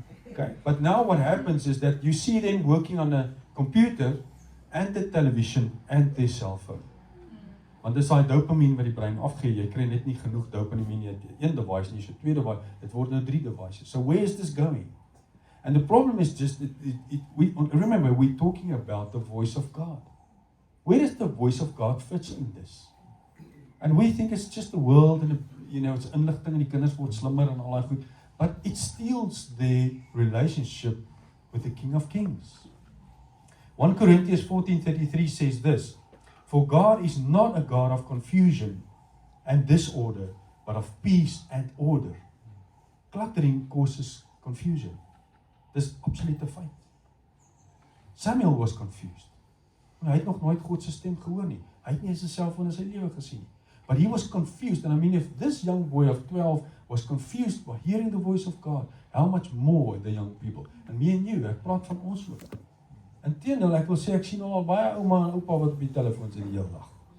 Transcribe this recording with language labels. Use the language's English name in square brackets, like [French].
[English] Okay, but now what happens is that you see them working on a computer and the television and their cell phone. [Afrikaans] Want dis daai dopamine wat die brein afgee. Jy kry net nie genoeg dopamine nie. Een device nie, so twee device. Dit word nou 3 devices. [English] So where is this going? And the problem is just remember we're talking about the voice of God. Where does the voice of God fit in this? And we think it's just the world and it's [Afrikaans] inligting en die kinders word slimmer en al daai goed. [English] But it steals their relationship with the King of Kings. 1 Corinthians 14:33 says this, for God is not a God of confusion and disorder, but of peace and order. Cluttering causes confusion. [Afrikaans] Dis absolute feit. Samuel was confused. Hy het nog nooit God se stem gehoor nie. Hy het nie sy selfoon in sy lewe gesien nie. [English] But he was confused, and I mean, if this young boy of 12 was confused by hearing the voice of God, how much more the young people? And me and you, [Afrikaans] ek praat van ons ook. Inteendeel, ek wil sê, ek sien al baie ouma en oupa wat op die telefoon sit die hele dag.